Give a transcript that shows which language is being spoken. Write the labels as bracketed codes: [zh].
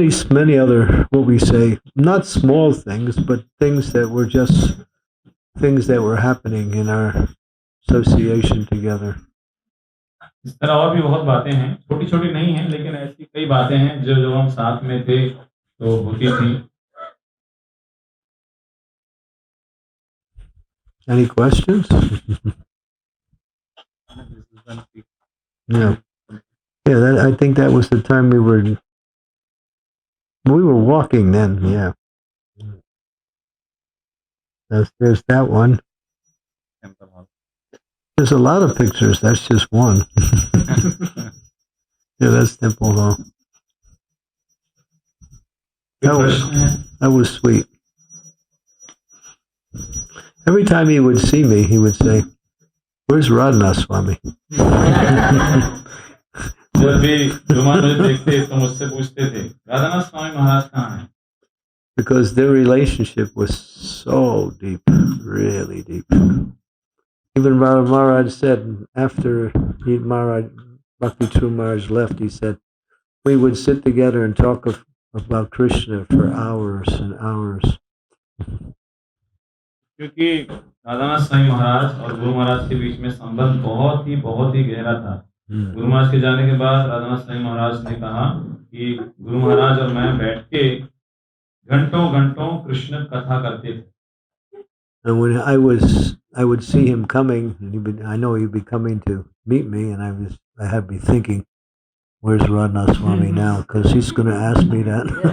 [en] Many other, what we say, not small things, but things that were just things that were happening in our association together. [hi] इस तरह और भी बहुत बातें हैं, छोटी छोटी नहीं हैं, लेकिन ऐसी कई बातें हैं जो हम साथ में थे तो होती थी। [en] Any questions? Yeah. Yeah, I think that was the time we were walking then. Yeah. There's that one. There's a lot of pictures. That's just one. Yeah, that's Temple Hall. That was sweet. Every time he would see me, he would say, "Where's Radha Swami?" [hi] जब भी मुझे देखते तो मुझसे पूछते थे, राधा स्वामी महाराज कहाँ हैं? [en] Because their relationship was so deep, really deep. Even Maharaj said after Bhakti True Maharaj left, he said, we would sit together and talk about Krishna for hours and hours. [hi] क्योंकि राधा स्वामी महाराज और गुरु महाराज के बीच में संबंध बहुत ही गहरा था। गुरु महाराज के जाने के बाद राधा स्वामी महाराज ने कहा कि गुरु महाराज और मैं बैठ के घंटों कृष्ण कथा करते थे। [en] And when I would see him coming, and I know he'd be coming to meet me, and I had to be thinking, where's Radha Swami now? Because he's going to ask me that.